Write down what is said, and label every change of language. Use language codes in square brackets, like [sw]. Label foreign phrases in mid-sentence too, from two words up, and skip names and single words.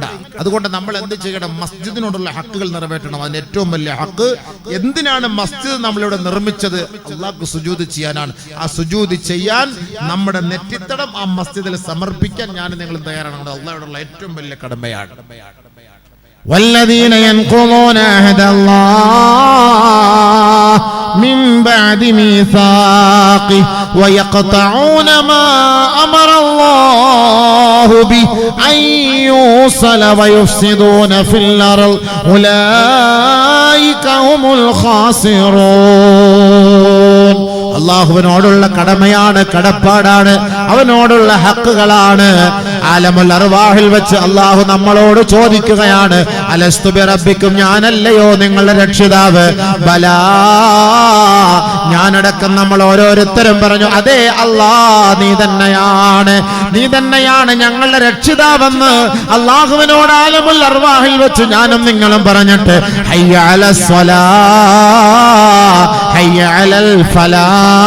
[ml] അതുകൊണ്ട് നമ്മൾ എന്ത് ചെയ്യണം? മസ്ജിദിനോടുള്ള ഹക്കുകൾ നിറവേറ്റണം. അതിന് ഏറ്റവും വലിയ ഹക്ക് എന്തിനാണ് മസ്ജിദ് നമ്മളിവിടെ നിർമ്മിച്ചത്? അള്ളാഹ്ക്ക് സുജൂദ് ചെയ്യാനാണ്. ആ സുജൂദ് ചെയ്യാൻ നമ്മുടെ നെറ്റിത്തടം ആ മസ്ജിദിൽ സമർപ്പിക്കാൻ ഞാൻ നിങ്ങൾ തയ്യാറാണ്. അള്ളാഹയോടുള്ള ഏറ്റവും വലിയ കടമയാണ്. [ar] والذين ينقضون عهد الله من بعد ميثاقه ويقطعون ما أمر الله به أن يوصل ويفسدون في الأرض أولئك هم الخاسرون. [ml] അള്ളാഹുവിനോടുള്ള കടമയാണ്, കടപ്പാടാണ്, അവനോടുള്ള ഹക്കുകളാണ്. [ar] عالم الأرواح [ml] വെച്ച് അള്ളാഹു നമ്മളോട് ചോദിക്കുകയാണ്, [ar] ألست بربكم, [ml] ഞാനല്ലയോ നിങ്ങളുടെ രക്ഷിതാവ്? ബലാ, ഞാനടക്കം നമ്മൾ ഓരോരുത്തരും പറഞ്ഞു, അതെ അല്ലാഹ്, നീ തന്നെയാണ് ഞങ്ങളുടെ രക്ഷിതാവെന്ന് അള്ളാഹുവിനോട് [ar] عالم الأرواح [ml] വെച്ച് ഞാനും നിങ്ങളും പറഞ്ഞിട്ട് [ar] حي على الصلاة حي على الفلاح